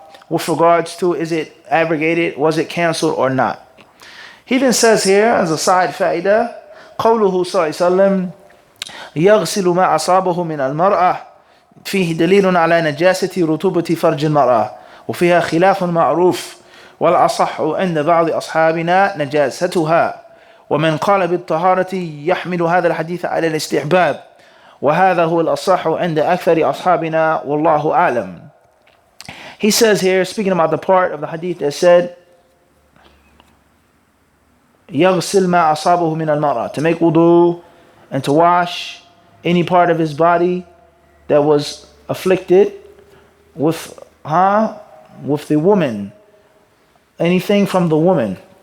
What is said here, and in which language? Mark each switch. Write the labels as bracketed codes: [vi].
[en] With regards to, is it abrogated, was it cancelled or not? He then says here, as a side fa'idah, [ar] قوله صلى الله عليه وسلم يغسل ما أصابه من المرأة فيه دليل على نجاسة رطوبة فرج المرأة وفيها خلاف معروف والأصح عند بعض أصحابنا نجاستها ومن قال بالطهارة يحمل هذا الحديث على الاستحباب وهذا هو الأصح عند أكثر أصحابنا والله أعلم. [en] He says here, speaking about the part of the hadith that said [ar] يغسل ما أصابه من المرأة, [en] to make wudu and to wash any part of his body that was afflicted with the woman, anything from the woman.